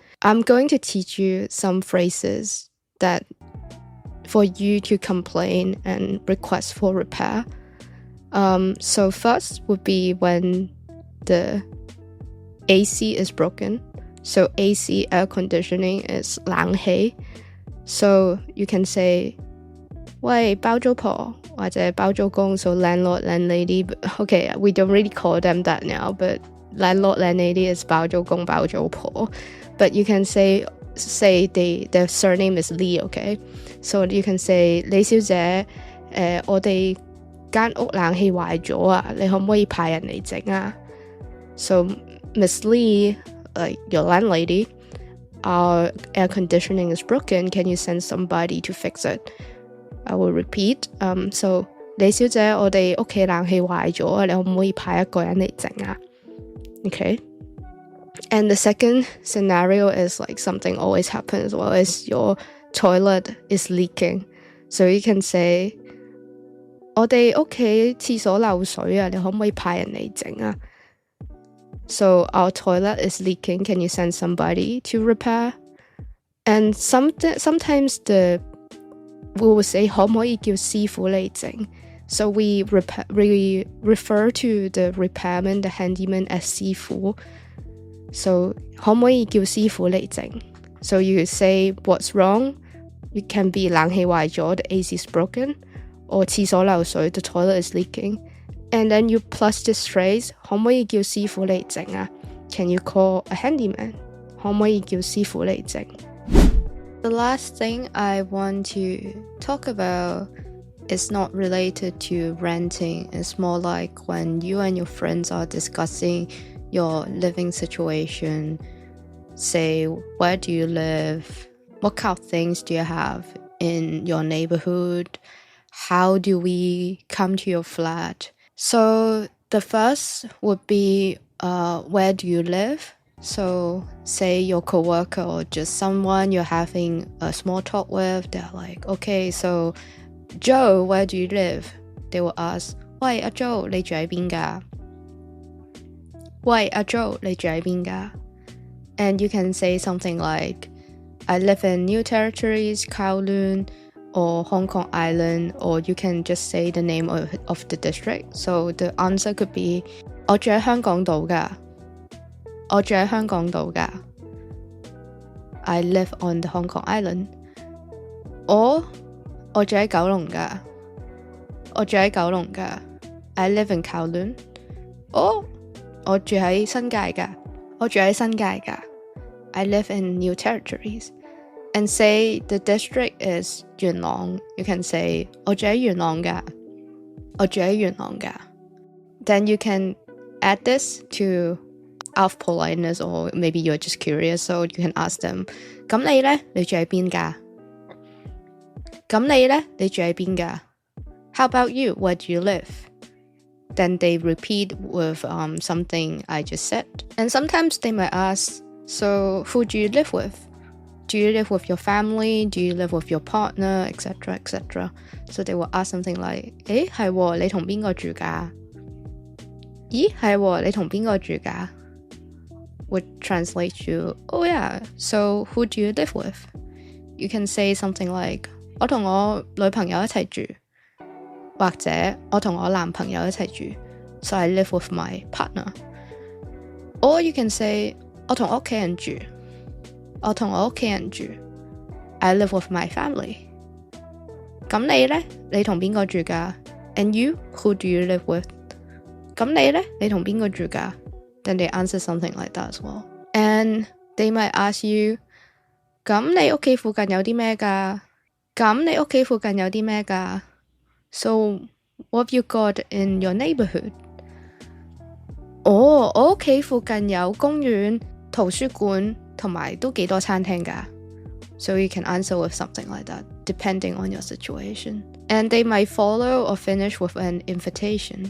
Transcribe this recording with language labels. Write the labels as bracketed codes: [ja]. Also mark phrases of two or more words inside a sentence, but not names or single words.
[en] I'm going to teach you some phrases that for you to complain and request for repair. So first would be when the AC is broken. So AC, air conditioning, is 冷氣. So you can say [yue] 喂包租婆或者包租公, [en] so landlord, landlady. Okay, we don't really call them that now, but landlord, landlady is [yue] 包租公包租婆. [en] But you can say their surname is Lee, okay? So you can say [yue] 李小姐，我哋間屋冷氣壞咗啊，你可唔可以派人嚟整啊？ [en] So Miss Lee, like your landlady, our air conditioning is broken. Can you send somebody to fix it? I will repeat. [yue] So 李小姐，我哋屋企冷氣壞咗啊，你可唔可以派一個人嚟整啊？ [en] Okay. And the second scenario is like something always happens as well, is your toilet is leaking. So you can say [yue] 我哋屋企廁所漏水啊，你可唔可以派人嚟整啊？ [en] So our toilet is leaking. Can you send somebody to repair? And sometimes we will say [yue] 可唔可以叫師傅嚟整? [en] So we refer to the repairman, the handyman, as 師傅. [yue] So 可唔可以叫師傅嚟整? [en] So you say what's wrong. It can be [yue] 冷氣壞咗, [en] the AC is broken, or [yue] 廁所漏水, [en] the toilet is leaking. And then you plus this phrase, [yue] 可唔可以叫師傅嚟整啊? [en] Can you call a handyman? [yue] 可唔可以叫師傅嚟整? [en] The last thing I want to talk about is not related to renting. It's more like when you and your friends are discussing your living situation. Say, where do you live? What kind of things do you have in your neighborhood? How do we come to your flat? So the first would be, where do you live? So say your coworker or just someone you're having a small talk with, they're like, okay, so Joe, where do you live? They will ask, [yue] 喂阿 Joe, 你住喺邊㗎? 喂阿 Joe, 你住喺邊㗎? [en] And you can say something like, I live in New Territories, Kowloon, or Hong Kong Island, or you can just say the name of the district. So the answer could be, [yue] 我住喺香港島㗎. 我住喺香港島㗎. [en] I live on the Hong Kong Island. [yue] Or 我住喺九龍㗎. 我住喺九龍㗎. [en] I live in Kowloon. [yue] Or 我住喺新界㗎. 我住喺新界㗎. [en] I live in New Territories. And say the district is 元朗. You can say [yue] 我住喺元朗㗎. 我住喺元朗㗎. [en] Then you can add this to out of politeness, or maybe you're just curious, so you can ask them, [yue] 咁你呢? 你住喺邊㗎? 咁你呢? 你住喺邊㗎? [en] How about you? Where do you live? Then they repeat with something I just said. And sometimes they might ask, so who do you live with? Do you live with your family? Do you live with your partner? Etc. etc. So they will ask something like, [yue] 誒係喎，你同邊個住㗎? 咦係喎，你同邊個住㗎? [en] Would translate to, oh yeah, so who do you live with? You can say something like, [yue] 我同我女朋友一齊住. 或者我同我男朋友一齊住. [en] So I live with my partner. Or you can say, [yue] 我同屋企人住. 我同我屋企人住. [en] I live with my family. [yue] 咁你呢? 你同邊個住㗎? [en] And you? Who do you live with? [yue] 咁你呢? 你同邊個住㗎? [en] Then they answer something like that as well. And they might ask you, [yue] 咁你屋企附近有啲咩㗎? 咁你屋企附近有啲咩㗎? [en] So what have you got in your neighborhood? [yue] 我屋企附近有公園、圖書館同埋都幾多餐廳㗎. [en] So you can answer with something like that, depending on your situation. And they might follow or finish with an invitation.